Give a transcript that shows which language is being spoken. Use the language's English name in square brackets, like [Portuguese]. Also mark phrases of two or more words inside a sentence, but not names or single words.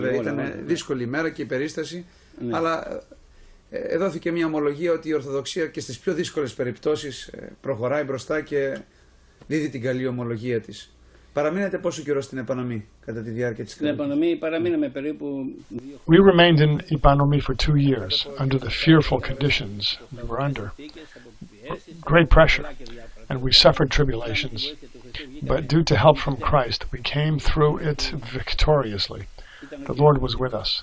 [Greek] Βέβαια, ήταν δύσκολη ημέρα και η περίσταση, αλλά δόθηκε μια ομολογία ότι η Ορθοδοξία και στις πιο δύσκολες περιπτώσεις προχωράει μπροστά και δίδει την καλή ομολογία της. Παραμείνετε πόσο καιρό στην επανομή κατά τη διάρκεια της κατοχής? Στην επανομή παραμείναμε περίπου... [English] We remained in Ipanomi for 2 years under the fearful conditions we were under. Great pressure, and we suffered tribulations. But due to help from Christ, we came through it victoriously. The Lord was with us.